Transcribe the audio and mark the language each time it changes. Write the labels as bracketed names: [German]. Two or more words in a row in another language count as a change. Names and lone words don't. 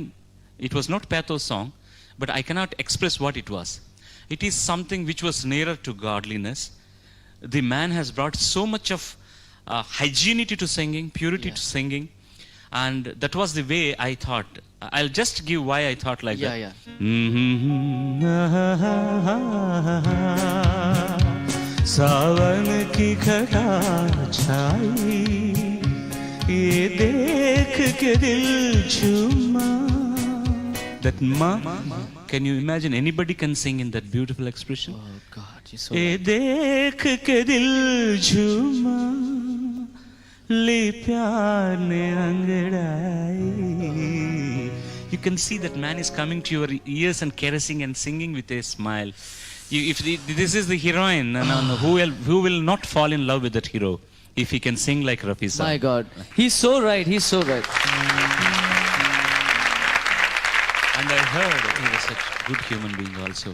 [English] It was not pathos song, but I cannot express what it was. It is something which was nearer to godliness. The man has brought so much of hygienity to singing, purity to singing, and that was the way I thought. I'll just give why I thought like that. या [Hindi] सावन की घटा छाई, ये देख के दिल झूमा. [English] That ma, can you imagine anybody can sing in that beautiful expression? Oh God, you're so [Hindi] ये देख के दिल झूमा, ले प्यार ने अंगड़ाई. [English] You can see that man is coming to your ears and caressing and singing with a smile. This is the heroine, who will not fall in love with that hero if he can sing like Rafi Saab. My God, he's so right. He's so right. And I heard he was such a good human being also.